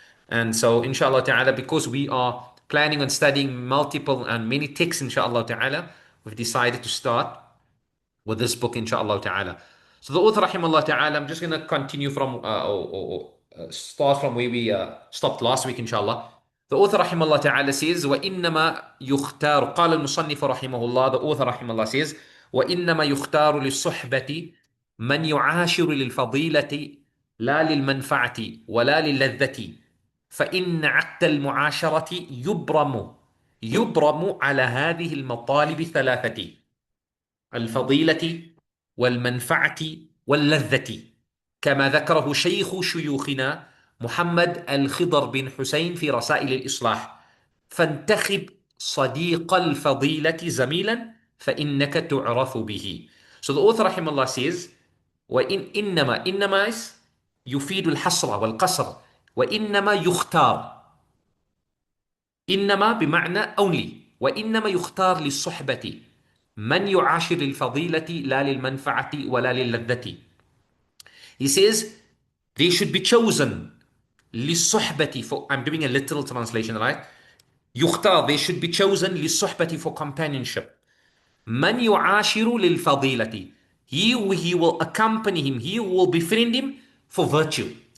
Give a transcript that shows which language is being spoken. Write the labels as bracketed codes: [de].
[en] And so, inshallah ta'ala, because we are planning on studying multiple and many texts, inshallah ta'ala, we've decided to start with this book, inshallah ta'ala. So the author, rahimahullah ta'ala, I'm just going to continue from, start from where we stopped last week, inshallah. The author [ar] رحمه الله تعالى says وإنما يختار قال المصنف رحمه الله, [en] the author [ar] رحمه الله [en] says [ar] وإنما يختار للصحبة من يعاشر للفضيلة لا للمنفعة ولا للذة فإن عقد المعاشرة يبرم على هذه المطالب الثلاثة: الفضيلة والمنفعة واللذة، كما ذكره شيخ شيوخنا محمد الخضر بن حسين في رسائل الإصلاح: فانتخب صديق الفضيلة زميلا فإنك تعرف به. [en] So the author [ar] رحمه الله says إنما is يفيد الحصر والقصر، وإنما يختار، إنما بمعنى only، وإنما يختار للصحبة من يعاشر الفضيلة لا للمنفعة ولا للذة. [en] He says they should be chosen [ar] للصحبة [en] for, I'm doing a literal translation, right? [ar] يختار, [en] they should be chosen [ar] للصحبة [en] for companionship. [ar] من يعاشر للفضيلة, [en] he will accompany him, he will befriend him for virtue.